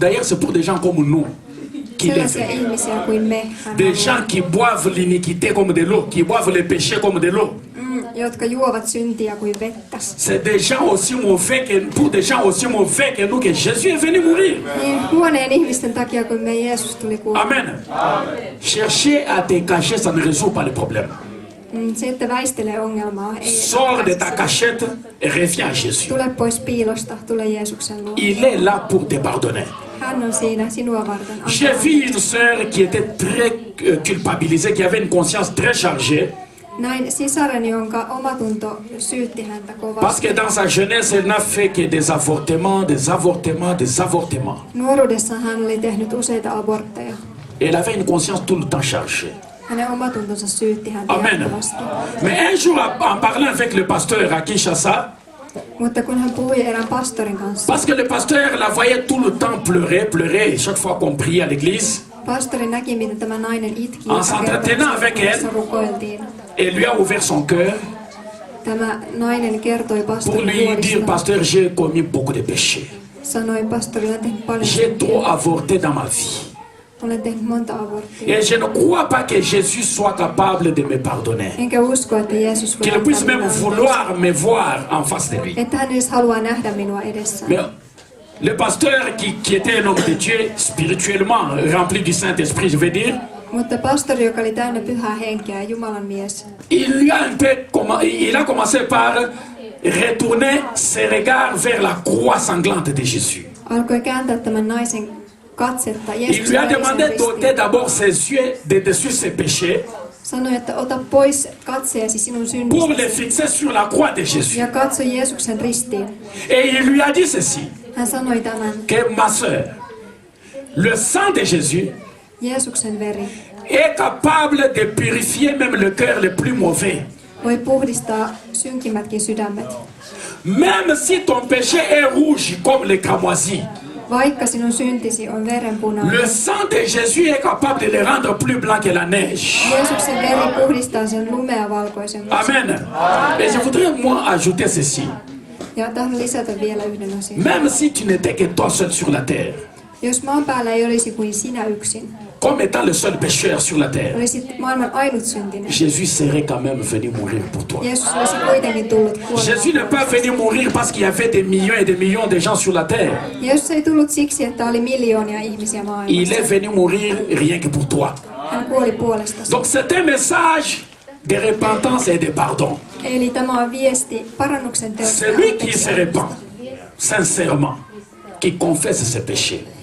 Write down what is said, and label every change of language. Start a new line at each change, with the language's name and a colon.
French: d'ailleurs, c'est pour des gens comme nous qu'il est
Finnish: Sellaisia
French: venu.
Finnish: ihmisiä kuin me. Hän
French: Des
Finnish: haluaa.
French: gens qui boivent l'iniquité comme de l'eau, qui boivent les péchés comme de l'eau.
Finnish: Jotka juovat syntiä kuin vettä.
French: C'est des gens aussi mauvais que, pour des gens aussi mauvais que nous que Jésus est venu mourir.
Finnish: Niin huoneen ihmisten takia, kun me Jeesus tuli kuolemaan. Amen.
French: Chercher à te cacher, ça ne résout pas le problème.
Finnish: Se, että väistelee ongelmaa, ei
French: Sors de ta cachette et reviens à Jésus.
Finnish: tule pois piilosta, tule Jeesuksen luo.
French: Il est là pour te pardonner.
Finnish: Hän on siinä sinua varten.
French: J'ai vu une sœur qui était très culpabilisée, qui avait une conscience très chargée,
Finnish: Näin sisareni, jonka omatunto syytti häntä
French: parce
Finnish: kovasti.
French: que dans sa jeunesse, elle n'a fait que des avortements, des avortements, des avortements.
Finnish: Nuoruudessa hän oli tehnyt useita abortteja.
French: Elle avait une conscience tout le temps chargée.
Finnish: Hänen omatuntonsa syytti häntä Amen. jatkuvasti.
French: Mais un jour, en parlant avec le pasteur à Kinshasa,
Finnish: Mutta kun hän puhui erään pastorin kanssa,
French: parce que le pasteur la voyait tout le temps pleurer chaque fois qu'on priait à l'église,
Finnish: pastori näki, miten tämä nainen itki,
French: En s'entretenant avec elle.
Finnish: kun rukoiltiin.
French: elle lui a ouvert son cœur
Finnish: Tämä nainen kertoi
French: pour
Finnish: pastorin
French: lui dire,
Finnish: huolista.
French: pasteur, j'ai commis beaucoup de péchés.
Finnish: Sanoi, pastori, olen tehnyt paljon
French: J'ai trop
Finnish: syntiä.
French: avorté dans ma vie.
Finnish: Olen tehnyt monta aborttia.
French: Et je ne crois pas que Jésus soit capable de me pardonner.
Finnish: Enkä usko, että Jeesus voi
French: Qu'il puisse
Finnish: antaa
French: même
Finnish: minulle
French: vouloir me voir en face de lui.
Finnish: että hän edes haluaa nähdä minua edessään.
French: Mais le pasteur qui était un homme de Dieu, spirituellement rempli du Saint-Esprit, je veux dire,
Finnish: Mutta pastori, joka oli täynnä pyhää henkeä ja Jumalan mies,
French: il a commencé par retourner ses regards vers la croix sanglante de Jésus.
Finnish: alkoi kääntää tämän naisen katsetta
French: Il lui
Finnish: Jeesuksen
French: a
Finnish: verisen
French: demandé d'ôter
Finnish: ristiin.
French: d'abord ses yeux de dessus ses péchés
Finnish: Sanoi, että ota pois katseesi sinun
French: pour les
Finnish: synnistäsi
French: fixer sur la croix de Jésus.
Finnish: ja katso Jeesuksen ristiin.
French: Et il lui a dit ceci,
Finnish: Hän sanoi tämän,
French: que ma sœur, le sang de Jésus
Finnish: Jeesuksen veri
French: est capable de purifier même le cœur le plus mauvais.
Finnish: voi puhdistaa synkimmätkin sydämet.
French: Même si ton péché est rouge comme le cramoisi,
Finnish: Vaikka sinun syntisi on verenpunainen,
French: le sang de Jésus est capable de le rendre plus blanc que la neige.
Finnish: Jeesuksen veri puhdistaa sen lumea valkoisemmaksi. Amen.
French: Et je voudrais moi ajouter ceci.
Finnish: Ja tahdon lisätä vielä yhden asian.
French: Même si tu n'étais que toi seul sur la terre,
Finnish: Jos maan päällä ei olisi kuin sinä yksin,
French: comme étant le seul pécheur sur la terre,
Finnish: olisit maailman ainut syntinen.
French: Jésus serait quand même venu mourir pour toi.
Finnish: Jeesus olisi kuitenkin tullut
French: Jésus
Finnish: kuolemaan.
French: n'est pas venu mourir parce qu'il y avait des millions et des millions de gens sur la terre.
Finnish: Jeesus ei tullut siksi, että oli miljoonia ihmisiä
French: Il
Finnish: maailmassa.
French: est venu mourir rien que pour toi.
Finnish: Hän kuoli puolestasi.
French: Donc c'est un message de repentance et de pardon.
Finnish: Eli tämä on viesti parannuksen teosta ja
French: Celui qui se
Finnish: anteeksi,
French: repent, sincèrement, qui confesse ses péchés